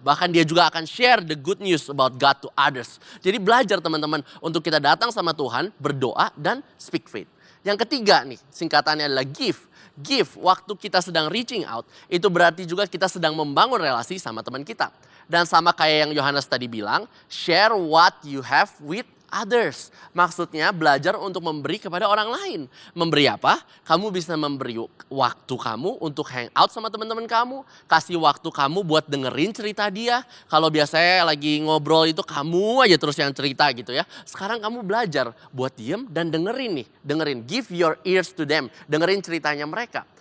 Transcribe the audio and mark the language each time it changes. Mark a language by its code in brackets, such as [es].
[id] Bahkan dia juga akan [en] share the good news about God to others. [id] Jadi belajar teman-teman untuk kita datang sama Tuhan, berdoa dan [en] speak faith. [id] Yang ketiga nih, singkatannya adalah give. Give, waktu kita sedang reaching out, itu berarti juga kita sedang membangun relasi sama teman kita. Dan sama kayak yang Yohanes tadi bilang, [en] share what you have with others. [id] Maksudnya belajar untuk memberi kepada orang lain. Memberi apa? Kamu bisa memberi waktu kamu untuk hang out sama teman-teman kamu. Kasih waktu kamu buat dengerin cerita dia. Kalau biasanya lagi ngobrol itu kamu aja terus yang cerita gitu ya. Sekarang kamu belajar buat diem dan dengerin nih. Dengerin, [en] give your ears to them. [id] Dengerin ceritanya mereka.